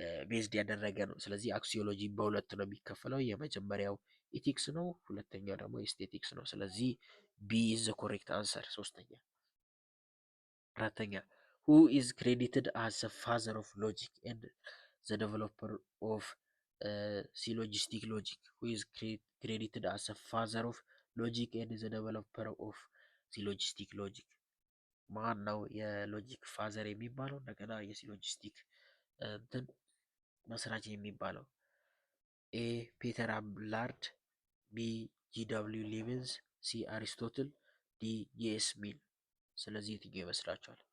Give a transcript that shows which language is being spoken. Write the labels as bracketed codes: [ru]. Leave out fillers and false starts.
[am] ቤዝድ ያደረገ ነው። ስለዚህ አክሲዮሎጂ በሁለት ነው የሚከፈለው። የመጀመሪያው ኢቲክስ ነው፣ ሁለተኛው ደግሞ ኤስቴቲክስ ነው። [en] ስለዚህ ቢ ኢዝ ዘ ኮሬክት አንሰር። [am] ሶስተኛ። አራተኛ፣ [en] who is credited as the father of logic and the developer of syllogistic logic? who is credited as the father of logic and the developer of syllogistic logic? [am] ማን ነው የሎጂክ ፋዘር የሚባለው እንደገና የሲሎጂስቲክ እንትን መስራች የሚባለው? ኤ ፒተር አብላርድ፣ ቢ ጂ.ደብሊው ሊብንስ፣ ሲ አሪስቶትል፣ ዲ ጄኤስ ሚል። ስለዚህ የትኛው ይመስላችኋል?